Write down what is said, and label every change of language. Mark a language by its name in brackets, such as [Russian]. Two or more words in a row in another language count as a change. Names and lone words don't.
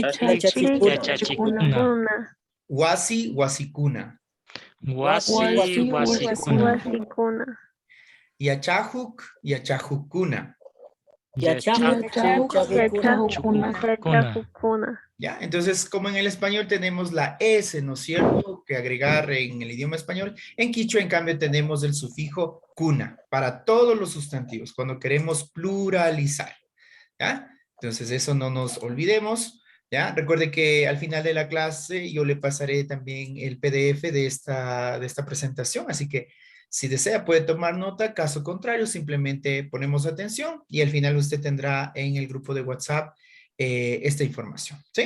[Quechua] Yachachikuna. yachachikuna. Wasi, wasikuna. Wasi, wasikuna. Wasikuna. Yachahuk, yachahukuna. Yachakukuna. [Spanish] ¿Ya? Entonces, como en el español tenemos la S, ¿no es cierto?, que agregar en el idioma español. En quichua, en cambio, tenemos el sufijo cuna para todos los sustantivos, cuando queremos pluralizar, ¿ya? Entonces, eso no nos olvidemos, ¿ya? Recuerde que al final de la clase yo le pasaré también el PDF de esta presentación, así que si desea puede tomar nota, caso contrario simplemente ponemos atención y al final usted tendrá en el grupo de WhatsApp esta información, ¿sí?